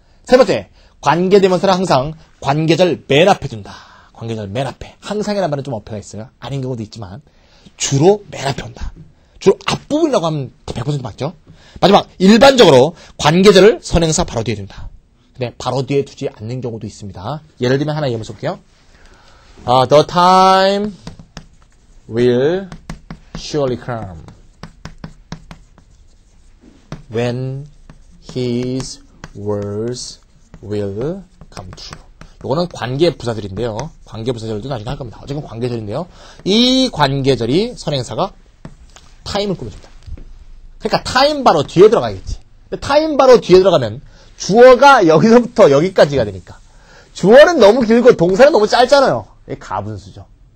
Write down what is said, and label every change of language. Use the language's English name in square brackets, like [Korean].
[Korean] 세 번째, 관계대명사를 항상 관계절 맨 앞에 둔다. 관계절 맨 앞에. 항상이라는 말은 좀 어폐가 있어요. 아닌 경우도 있지만 주로 맨 앞에 온다. 주로 앞부분이라고 하면 100% 맞죠? 마지막, 일반적으로 관계절을 선행사 바로 뒤에 둔다. 근데 바로 뒤에 두지 않는 경우도 있습니다. 예를 들면 하나 예문서 볼게요. [English] The time will surely come when his words will come true. [Korean] 이거는 관계 부사절인데요. 관계 부사절도 나중에 할 겁니다. 어쨌든 관계절인데요. 이 관계절이 선행사가 타임을 꾸며줍니다. 그러니까 타임 바로 뒤에 들어가겠지. 타임 바로 뒤에 들어가면 주어가 여기서부터 여기까지가 되니까 주어는 너무 길고 동사는 너무 짧잖아요. 이게 가분수죠.